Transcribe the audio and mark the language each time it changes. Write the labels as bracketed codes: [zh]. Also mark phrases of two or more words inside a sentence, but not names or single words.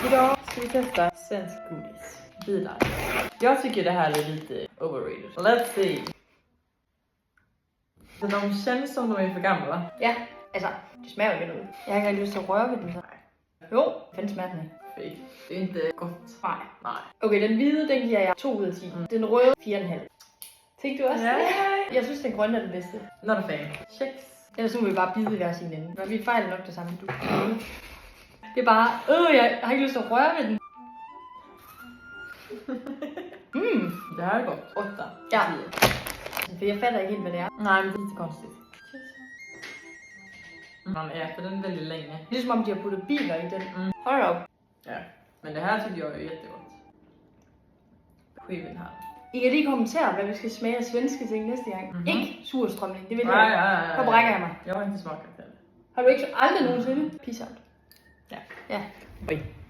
[sv] Idag ska vi testa svensk godis. Bilar. Jag tycker det här är lite overrated. [en] Let's see. [sv] Så de känns som de är för gamla. [da] Ja, altså, det smager jo ikke noget. Jeg har ikke rigtig lyst til at røre ved den så. Jo, fanden smager den ikke. [sv] Fy. Det är inte gott. [da] Nej. Okay, den hvide, den giver jeg 2 ud af 10. Den røde, 4,5. Tænkte du også det? Jeg synes, den grønne er den bedste. [en] Not a fan. Checks. [da] Ellers må vi bare bide i hver sin ende. Men vi fejler nok det samme, du. Det er bare, jeg har ikke lyst til at røre ved den. [sv] Det här är gott. 8. Ja. [da] For jeg fatter ikke helt, hvad det er. [sv] Nej, men det är lite konstigt. Man äter den väldigt länge. [da] Det er som om, de har puttet biler i den. Hold op. Ja. [sv] Men det här tycker jag är jättegott. Skiven här. [da] I kan lige kommentere, hvad vi skal smage af svenske ting næste gang. Ikke surstrømning, det vil jeg Nej, ikke. nej. Så brækker jeg mig. [sv] Jag har inte smakat det. [da] Har du ikke aldrig nogensinde? [en] Peace out. [da] Ja. Ja. Oj.